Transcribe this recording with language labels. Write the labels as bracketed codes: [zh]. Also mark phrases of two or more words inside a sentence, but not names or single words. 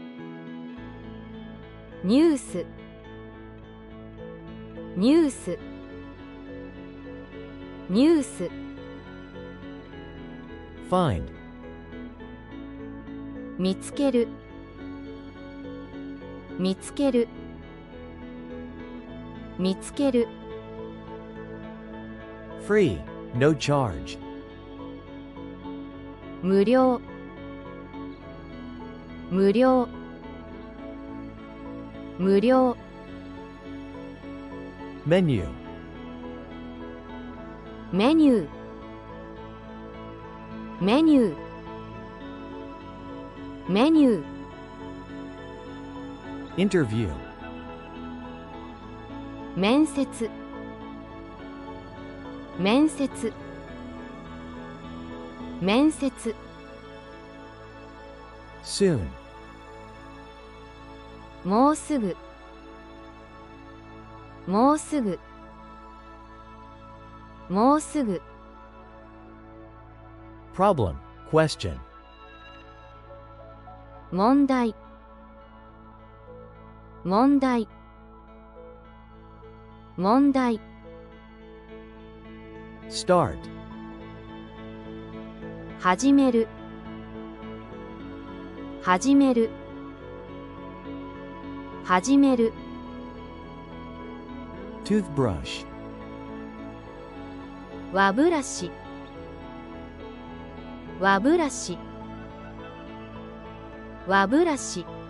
[ja] ニュースニュースニュース [en] Find. [ja] 見つける見つける見つける [en] Free, no charge. [ja] 無料無料無料 [en] Menu. [ja] メニューメニューメニュー [en] Interview. [ja] 面接面接面接 [en] Soon. [ja] もうすぐもうすぐもうすぐ [en] Problem, question. [ja] 問題問題問題 [en] Start. [ja] 始める始める始める [en] Toothbrush. [ja] 歯ブラシ歯ブラシ歯ブラシ